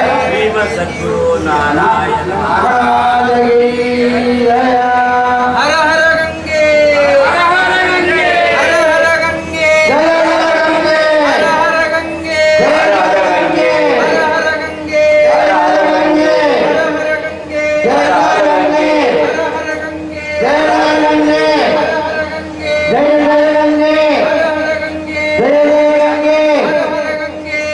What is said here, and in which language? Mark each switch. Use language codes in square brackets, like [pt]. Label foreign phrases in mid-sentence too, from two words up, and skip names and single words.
[hi] सद्गुरु नारायण महाराज की जय हर हर गंगे हर हर गंगे हर हर गंगे जय गंगे हर हर गंगे जय गंगे हर हर गंगे जय गंगे हर हर गंगे जय गंगे हर हर गंगे जय गंगे हर हर गंगे जय गंगे हर हर गंगे जय गंगे